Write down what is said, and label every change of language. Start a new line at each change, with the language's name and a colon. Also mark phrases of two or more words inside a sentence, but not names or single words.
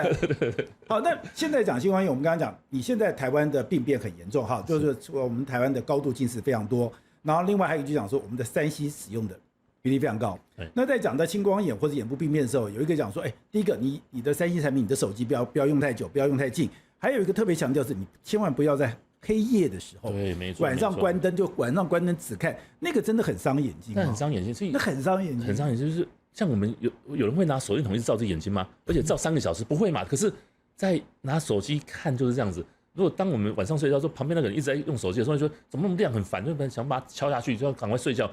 Chinese: 好，那現在講青光眼，我們剛剛講，你現在台灣的病變很嚴重哈，就是我們台灣的高度近視非常多，然後另外還有一句講說我們的3C 使用的比例非常高。那在講到青光眼或者眼部病變的時候，有一個講說，第一個你的3C 產品，你的手機不要用太久，不要用太近。還有一個特別強調是，你千萬不要在黑夜的時候，對，沒錯，晚上關燈，就晚上關燈只看那個，真的很傷眼睛。那很傷眼睛，所以那很傷眼睛，很傷眼睛。就是像我們有人會拿手電筒一直照自己眼睛嗎？而且照3個小時不會嘛？可是，在拿手機看就是這樣子。如果當我們晚上睡覺的時候，旁邊那個人一直在用手機的時候，說怎麼那麼亮很煩，就想把它敲下去，就要趕快睡覺。